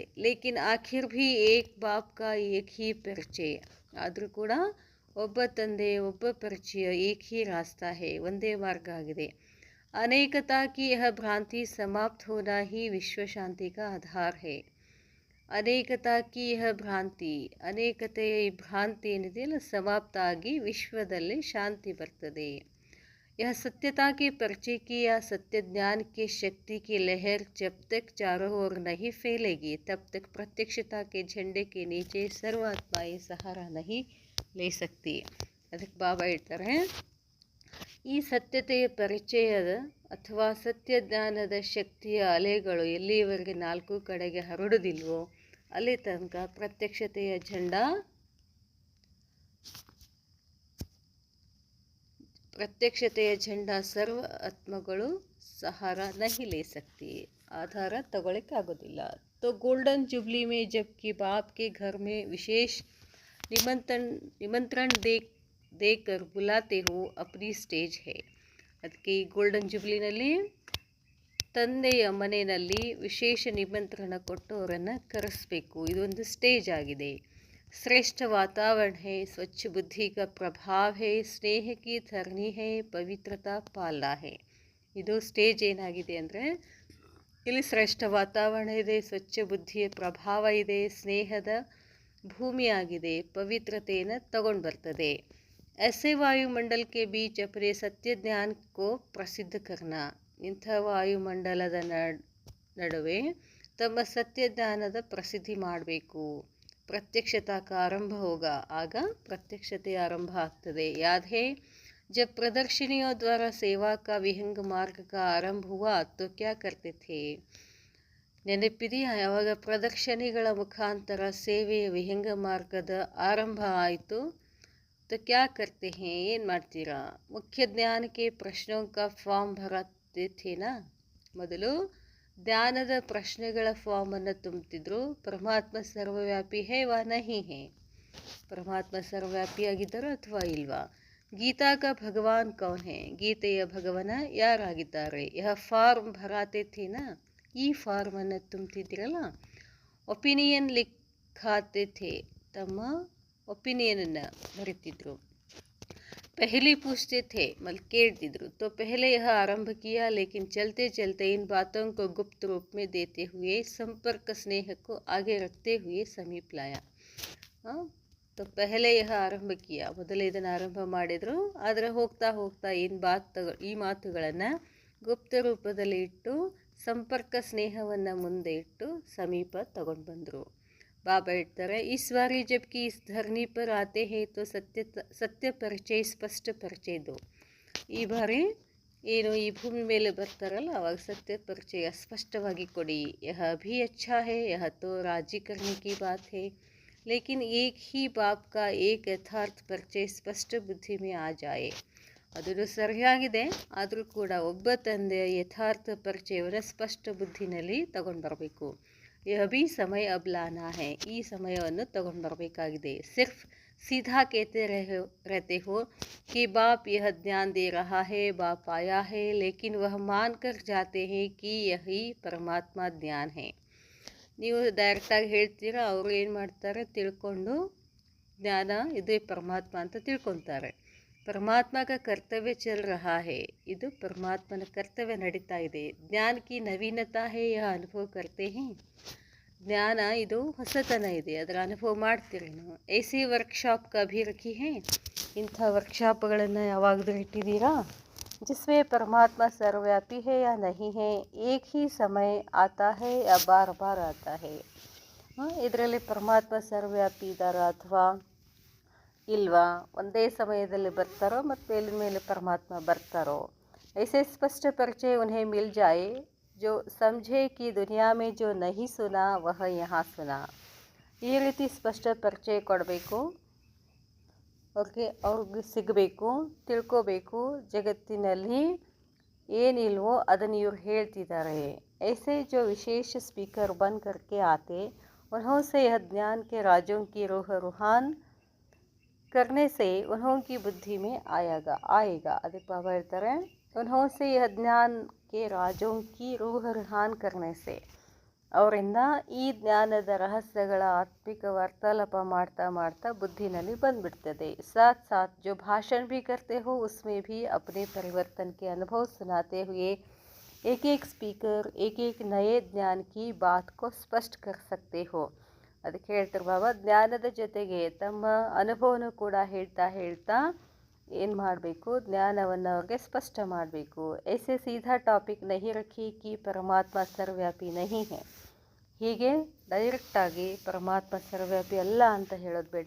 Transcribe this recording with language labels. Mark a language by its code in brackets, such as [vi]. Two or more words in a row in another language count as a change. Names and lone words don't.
[hi] लेकिन आखिर भी एक बाप का एक ही परिचय, [kn] ಆದರೂ ಕೂಡ ಒಬ್ಬ ತಂದೆ ಒಬ್ಬ ಪರಿಚಯ, [hi] एक ही रास्ता है, [kn] ಒಂದೇ ಮಾರ್ಗ ಆಗಿದೆ. [hi] अनेकता की यह भ्रांति समाप्त होना ही विश्व शांति का आधार है. अनेकता की यह भ्रांति, [kn] ಅನೇಕತೆಯ ಈ ಭ್ರಾಂತಿ ಏನಿದೆಯಲ್ಲ ಸಮಾಪ್ತ ಆಗಿ ವಿಶ್ವದಲ್ಲಿ ಶಾಂತಿ ಬರ್ತದೆ. [hi] यह सत्यता के परिचय की या सत्य ज्ञान की शक्ति की लहर जब तक चारों ओर नहीं फैलेगी तब तक प्रत्यक्षता के झंडे के नीचे सर्वात्माएं सहारा नहीं ले सकती. [kn] ಅದಕ್ಕೆ ಬಾಬಾ ಹೇಳ್ತಾರೆ, ಈ ಸತ್ಯತೆಯ ಪರಿಚಯದ ಅಥವಾ ಸತ್ಯ ಜ್ಞಾನದ ಶಕ್ತಿಯ ಅಲೆಗಳು ಎಲ್ಲಿಯವರೆಗೆ ನಾಲ್ಕು ಕಡೆಗೆ ಹರಡುವುದಿಲ್ವೋ ಅಲ್ಲಿ ತನಕ ಪ್ರತ್ಯಕ್ಷತೆಯ झंडा ಸರ್ವ ಆತ್ಮಗಳು [hi] सहारा नहीं ले सकती, [kn] ಆಧಾರ ತಗೊಳ್ಳಿಕ್ಕಾಗೋದಿಲ್ಲ. [hi] तो गोल्डन जुबली में जबकि बाप के घर में विशेष निमंत्रण देकर बुलाते हो अपनी स्टेज है. [kn] ಅದಕ್ಕೆ ಈ ಗೋಲ್ಡನ್ ಜುಬ್ಲಿನಲ್ಲಿ ತಂದೆಯ ಮನೆಯಲ್ಲಿ ವಿಶೇಷ ನಿಮಂತ್ರಣ ಕೊಟ್ಟು ಅವರನ್ನು ಕರೆಸಬೇಕು, ಇದೊಂದು ಸ್ಟೇಜ್ ಆಗಿದೆ. [hi] श्रेष्ठ वातावरण है, स्वच्छ बुद्धि का प्रभाव है, स्नेह की धरनी है, पवित्रता पालना है. [kn] ಇದು ಸ್ಟೇಜ್ ಏನಾಗಿದೆ ಅಂದರೆ, ಇಲ್ಲಿ ಶ್ರೇಷ್ಠ ವಾತಾವರಣ ಇದೆ, ಸ್ವಚ್ಛ ಬುದ್ಧಿಯ ಪ್ರಭಾವ ಇದೆ, ಸ್ನೇಹದ ಭೂಮಿಯಾಗಿದೆ, ಪವಿತ್ರತೆಯನ್ನು ತಗೊಂಡು ಬರ್ತದೆ. [hi] ऐसे वायुमंडल के बीच अपने सत्य ज्ञान को प्रसिद्ध करना. [kn] ಇಂಥ ವಾಯುಮಂಡಲದ ನಡುವೆ ತಮ್ಮ ಸತ್ಯ ಜ್ಞಾನದ ಪ್ರಸಿದ್ಧಿ ಮಾಡಬೇಕು. [hi] प्रत्यक्षता का आरंभ होगा, [kn] ಆಗ ಪ್ರತ್ಯಕ್ಷತೆ ಆರಂಭ ಆಗ್ತದೆ. [hi] याद है जब प्रदर्शनियों द्वारा सेवा का विहंग मार्ग का आरंभ हुआ तो क्या करते थे. [kn] ನೆನಪಿದೆಯಾ, ಯಾವಾಗ ಪ್ರದರ್ಶನಿಗಳ ಮುಖಾಂತರ ಸೇವೆಯ ವಿಹಂಗ ಮಾರ್ಗದ ಆರಂಭ ಆಯಿತು, [hi] तो क्या करते हैं, [kn] ಏನು ಮಾಡ್ತೀರಾ. ಮುಖ್ಯ ಜ್ಞಾನಕ್ಕೆ [hi] ಪ್ರಶ್ನೋं का फॉर्म भरते थे ना. [kn] ಮೊದಲು ಜ್ಞಾನದ ಪ್ರಶ್ನೆಗಳ ಫಾರ್ಮನ್ನು ತುಂಬುತ್ತಿದ್ರು. [hi] परमात्मा सर्वव्यापी है वा नहीं है, [kn] ಪರಮಾತ್ಮ ಸರ್ವವ್ಯಾಪಿಯಾಗಿದ್ದಾರೋ ಅಥವಾ ಇಲ್ವಾ. [hi] गीता का भगवान कौन है, [kn] ಗೀತೆಯ ಭಗವನ ಯಾರಾಗಿದ್ದಾರೆ. [hi] यह फॉर्म भराते थे ना, [kn] ಈ ಫಾರ್ಮನ್ನು ತುಂಬುತ್ತಿದ್ದಿರಲ್ಲ. [hi] ओपिनियन लिखाते थे, [kn] ತಮ್ಮ ಒಪಿನಿಯನನ್ನು ಬರೀತಿದ್ರು. [hi] पहले पूछते थे, मतलब ಕೇಳ್ತಿದ್ರು. तो पहले यह आरंभ किया, लेकिन चलते चलते इन बातों को गुप्त रूप में देते हुए संपर्क स्नेह को आगे रखते हुए समीप लाया. तो पहले यह आरंभ किया, [kn] ಮೊದಲು ಇದನ್ನು ಆರಂಭ ಮಾಡಿದರು. ಆದರೆ ಹೋಗ್ತಾ ಹೋಗ್ತಾ ಈ ಮಾತುಗಳನ್ನು ಗುಪ್ತ ರೂಪದಲ್ಲಿ ಇಟ್ಟು ಸಂಪರ್ಕ ಸ್ನೇಹವನ್ನು ಮುಂದೆ ಇಟ್ಟು ಸಮೀಪ ತಗೊಂಡು ಬಂದರು. बाबा ಹೇಳ್ತಾರೆ, [hi] इस बारी जबकि इस धरनी पर आते हैं तो सत्य परिचय स्पष्ट परिचय दो. [kn] ಈ ಬಾರಿ ಏನು ಈ ಭೂಮಿ ಮೇಲೆ ಬರ್ತಾರಲ್ಲ ಅವಾಗ ಸತ್ಯ ಪರಿಚಯ ಸ್ಪಷ್ಟವಾಗಿ ಕೊಡಿ. [hi] यह भी अच्छा है, यह तो राजी करने की बात है, लेकिन एक ही बाप का एक यथार्थ परिचय स्पष्ट बुद्धि में आ जाए. [kn] ಅದನ್ನು ಸರಿಯಾಗಿದೆ, ಆದರೂ ಕೂಡ ಒಬ್ಬ ತಂದೆಯ ಯಥಾರ್ಥ ಪರಿಚಯವನ್ನು ಸ್ಪಷ್ಟ ಬುದ್ಧಿನಲ್ಲಿ ತಗೊಂಡು ಬರಬೇಕು. [hi] यह भी समय अब लाना है, [kn] ಈ ಸಮಯವನ್ನು ತಗೊಂಡು ಬರಬೇಕಾಗಿದೆ. [hi] सिर्फ सीधा कहते रहते हो कि बाप यह ज्ञान दे रहा है, बाप आया है, लेकिन वह मान कर जाते हैं कि यही परमात्मा ज्ञान है. [kn] ನೀವು ಡೈರೆಕ್ಟಾಗಿ ಹೇಳ್ತೀರಾ, ಅವರು ಏನು ಮಾಡ್ತಾರೆ, ತಿಳ್ಕೊಂಡು ಜ್ಞಾನ ಇದೇ ಪರಮಾತ್ಮ ಅಂತ ತಿಳ್ಕೊತಾರೆ. [hi] परमात्मा का कर्तव्य चल रहा है, [kn] ಇದು ಪರಮಾತ್ಮನ ಕರ್ತವ್ಯ ನಡೀತಾ ಇದೆ. [hi] ज्ञान की नवीनता है, यह अनुभव करते हैं. [kn] ಜ್ಞಾನ ಇದು ಹೊಸತನ ಇದೆ, ಅದರ ಅನುಭವ ಮಾಡ್ತೀರಿ ನಾವು. [hi] ऐसी वर्कशॉप कभी रखी है, [kn] ಇಂಥ ವರ್ಕ್ಶಾಪ್ಗಳನ್ನು ಯಾವಾಗಲೂ ಇಟ್ಟಿದ್ದೀರಾ. [hi] जिसमें परमात्मा सर्वव्यापी है या नहीं है, एक ही समय आता है या बार बार आता है। [kn] ಇದರಲ್ಲಿ ಪರಮಾತ್ಮ ಸರ್ವವ್ಯಾಪಿ ಇದ್ದಾರಾ ಅಥವಾ ಇಲ್ವಾ, ಒಂದೇ ಸಮಯದಲ್ಲಿ ಬರ್ತಾರೋ ಮತ್ತು ಮೇಲೆ परमात्मा ಬರ್ತಾರೋ। [hi] ऐसे स्पष्ट परिचय उन्हें मिल जाए जो समझे कि दुनिया में जो नहीं सुना वह यहाँ सुना। [kn] ಈ ರೀತಿ ಸ್ಪಷ್ಟ ಪರಿಚಯ ಕೊಡಬೇಕು, ಅವ್ರಿಗೆ ಸಿಗಬೇಕು, ತಿಳ್ಕೋಬೇಕು, ಜಗತ್ತಿನಲ್ಲಿ ಏನಿಲ್ವೋ ಅದನ್ನು ಇವ್ರು ಹೇಳ್ತಿದ್ದಾರೆ। [hi] ऐसे जो विशेष स्पीकर बन करके आते उन्हों से यह ज्ञान के राजों की रूहान करने से उन्हों की बुद्धि में आएगा। [kn] ಅದಕ್ಕೆ ಬಾಬಾ ಹೇಳ್ತಾರೆ, [hi] उन्हों से यह ज्ञान के राजों की रूहान करने से, [kn] ಅವರಿಂದ ಈ ಜ್ಞಾನದ ರಹಸ್ಯಗಳ ಆತ್ಮಿಕ ವಾರ್ತಾಲಾಪ ಮಾಡ್ತಾ ಮಾಡ್ತಾ ಬುದ್ಧಿನಲ್ಲಿ ಬಂದ್ಬಿಡ್ತದೆ। [hi] साथ साथ जो भाषण भी करते हो उसमें भी अपने परिवर्तन के अनुभव सुनाते हुए एक एक स्पीकर एक एक नए ज्ञान की बात को स्पष्ट कर सकते हो। [kn] ಅದಕ್ಕೆ ಹೇಳ್ತಾರೆ ಬಾಬಾ, ಜ್ಞಾನದ ಜೊತೆಗೆ ತಮ್ಮ ಅನುಭವನೂ ಕೂಡ ಹೇಳ್ತಾ ಹೇಳ್ತಾ ಏನು ಮಾಡಬೇಕು, ಜ್ಞಾನವನ್ನು ಅವ್ರಿಗೆ ಸ್ಪಷ್ಟ ಮಾಡಬೇಕು। [hi] ऐसे सीधा टॉपिक नहीं रखी कि परमात्मा सर्वव्यापी नहीं है, [kn] ಹೀಗೆ ಡೈರೆಕ್ಟಾಗಿ [hi] परमात्मा सर्वव्यापी [kn] ಅಲ್ಲ ಅಂತ ಹೇಳೋದು ಬೇಡ।